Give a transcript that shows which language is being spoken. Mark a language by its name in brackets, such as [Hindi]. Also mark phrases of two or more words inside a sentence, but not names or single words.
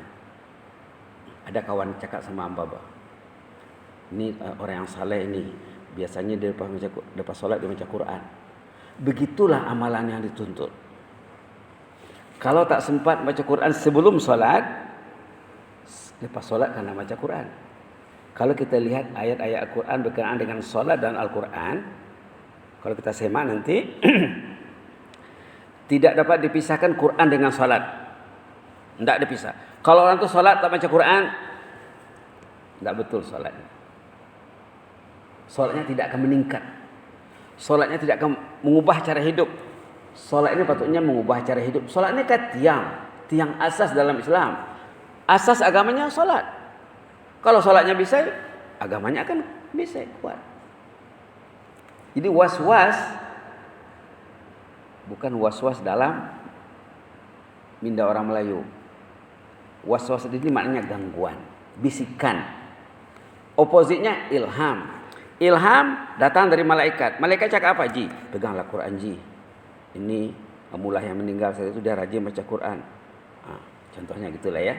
[Malay] Ada kawan cakap sama Amba, ini orang yang saleh ini biasanya dia lepas solat dia baca Quran. Begitulah amalan yang dituntut. Kalau tak sempat baca Quran sebelum solat, lepas solat kena baca Quran. Kalau kita lihat ayat-ayat Al-Quran berkenaan dengan solat dan Al-Quran, kalau kita semak nanti tidak dapat dipisahkan Quran dengan salat. Tidak dipisah. Kalau orang tu salat tak baca Quran, tidak betul salatnya. Salatnya tidak akan meningkat. Salatnya tidak akan mengubah cara hidup. Salat ini patutnya mengubah cara hidup. Salat ini kan tiang asas dalam Islam. Asas agamanya salat. Kalau salatnya bisa, agamanya akan bisa kuat. Jadi was-was bukan was-was dalam minda orang Melayu. Was-was ini maknanya gangguan, bisikan. Oppositnya ilham. Ilham datang dari malaikat. Malaikat cakap apa? Ji, peganglah Quran Ji. Ini Mullah yang meninggal saat itu dia rajin baca Quran. Contohnya gitulah ya.